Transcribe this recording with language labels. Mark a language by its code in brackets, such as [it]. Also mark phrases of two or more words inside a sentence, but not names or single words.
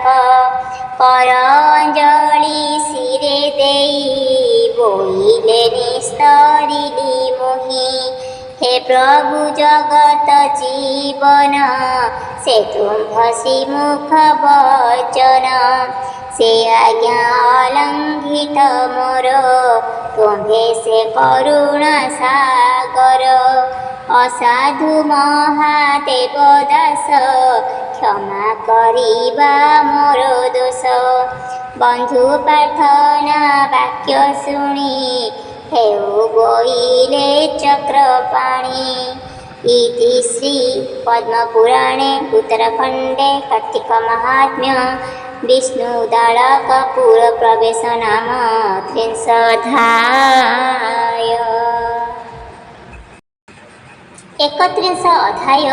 [or] କର ଅଞ୍ଜଳି ଶିରେ ଦେଇ ବୋଇଲେ ନିସ୍ତରିଲି ମୋହି ହେ ପ୍ରଭୁ ଜଗତ ଜୀବନ ସେ ତୁମ୍ଭ ଶ୍ରୀମୁଖ ବଚନ ସେ ଆଜ୍ଞା ଅଲଙ୍ଘିତ ମୋର ତୁମ୍ଭେ ସେ କରୁଣା ସାଗର ଅସାଧୁ ମହାଦେବ ଦାସ କ୍ଷମା କରିବା ମୋର ଦୋଷ। ବନ୍ଧୁ ପ୍ରାର୍ଥନା ବାକ୍ୟ ଶୁଣି ହେଉ ବୋଇଲେ ଚକ୍ରପାଣି। [sa] इति श्री पद्मपुराणे उत्तरखंडे कार्तिक महात्म्य विष्णुदालकपुर प्रवेश नाम 31 अध्याय।